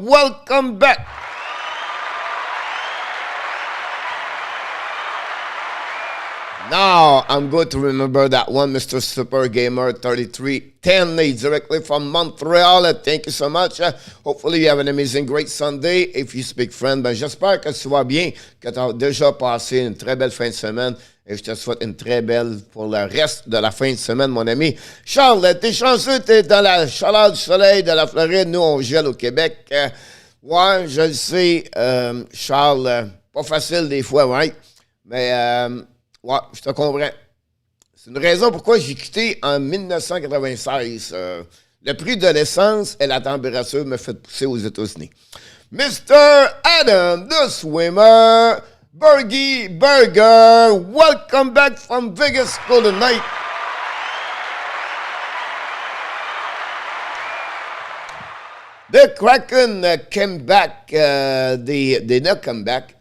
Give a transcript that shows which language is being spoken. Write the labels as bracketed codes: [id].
[en] Welcome back. Now, I'm going to remember that one, Mr. Super Gamer 3310, directly from Montreal. Thank you so much. Hopefully, you have an amazing, great Sunday. If you speak French, [fr] j'espère que tu vas bien, que tu as déjà passé une très belle fin de semaine. Et je te souhaite une très belle pour le reste de la fin de semaine, mon ami. Charles, t'es chanceux, t'es dans la chaleur du soleil de la Floride. Nous, on gèle au Québec. Ouais, je le sais, Charles, pas facile des fois, right? Mais, ouais, je te comprends. C'est une raison pourquoi j'ai quitté en 1996. Le prix de l'essence et la température me fait pousser aux États-Unis. [en] Mr. Adam, the swimmer, Bergie Burger, welcome back from Vegas Golden Knight. The Kraken came back. They did not come back.